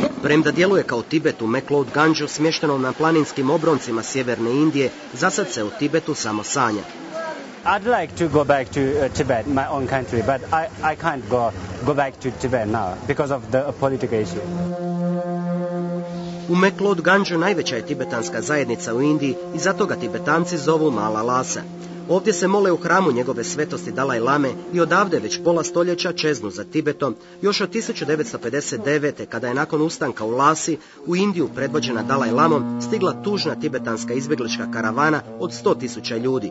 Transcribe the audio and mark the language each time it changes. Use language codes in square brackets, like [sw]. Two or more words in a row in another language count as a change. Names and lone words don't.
[hr] Premda djeluje kao Tibet u McLeod Ganju smještenom na planinskim obroncima sjeverne Indije, zasad se o Tibetu samo sanja. [en] I'd like to go back to Tibet, my own country, but I can't go back to Tibet now because of the political issue. [hr] U McLeod Ganju najveća je tibetanska zajednica u Indiji i zato ga Tibetanci zovu Mala Lhasa. Ovdje se mole u hramu njegove svetosti Dalaj Lame i odavde već pola stoljeća čeznu za Tibetom, još od 1959. kada je nakon ustanka u Lhasi u Indiju predvođena Dalaj Lamom stigla tužna tibetanska izbjeglička karavana od 100.000 ljudi.